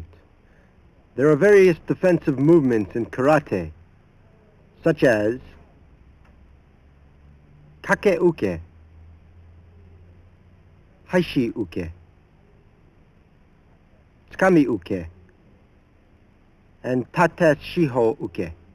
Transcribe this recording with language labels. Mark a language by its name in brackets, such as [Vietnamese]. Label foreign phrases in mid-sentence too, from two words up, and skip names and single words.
[English] There are various defensive movements in karate, such as kake uke, haishi uke, tsukami uke, and tata shiho uke.